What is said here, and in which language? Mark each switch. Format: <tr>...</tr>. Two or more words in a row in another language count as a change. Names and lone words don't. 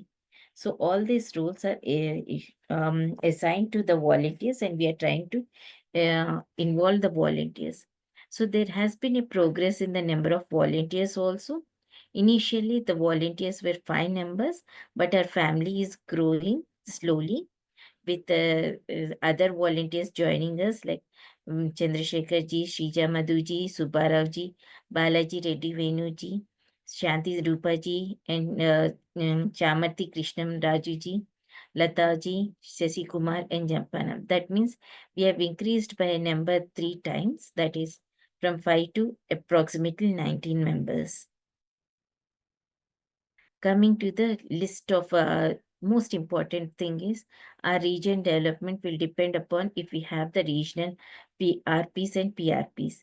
<en>So all these roles are assigned to the volunteers, and we are trying to involve the volunteers. So there has been a progress in the number of volunteers also. Initially, the volunteers were 5 members, but our family is growing slowly with other volunteers joining us like Chandrasekhar Ji, Shrija Madhu Ji, Subbarao Ji, Balaji Reddy Venu Ji, Shanti Rupa Ji, and Chamarthi Krishnam Raju Ji, Lata Ji, Sasi Kumar, and Jampanam. That means we have increased by a number 3 times, that is from 5 to approximately 19 members. Coming to the list of most important thing is our region development will depend upon if we have the regional PRPs and PRPs.</en>